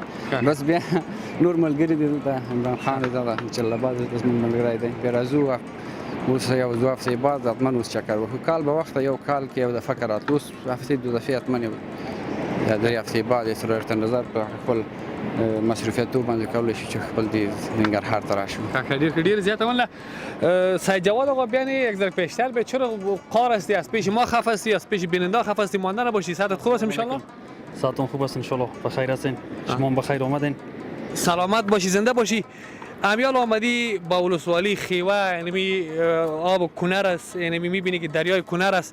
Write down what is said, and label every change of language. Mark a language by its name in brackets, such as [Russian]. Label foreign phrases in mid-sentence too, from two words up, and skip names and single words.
[Pashto] بس بیا نور ملګري دي دلته، عمران خان دی دغه جلال آباد دی زموږ ملګری دی. بیا راځو اوس یو دوه هفتې بعد حتما اوس چکر وکړو. کال به وخته یو کال کې یو دفعه راتلو، اوس هفتې دوه دفعې حتما یا درې هفتې بعد یې سره ورته نظر په خپل مصروفیتو باندې کولی شي چې خپل دې ننګرهار ته راشو. ډیر زیاده [Persian] والله سید جواد آقا بیان یک ذره پیشتر به چرا قار هستی، از پیش ما خف هستی، از پیش بیننده خف هستی، مانده نباشی. صحتت خوب است ان شاء الله؟ صحتون خوب است ان شاء الله، بخیر هستین، شما بخیر آمدین، سلامت باشی، زنده باشی. امیال آمدی با ولسوالی خیوه، یعنی آب کنر است، یعنی میبینی که دریای کنر است.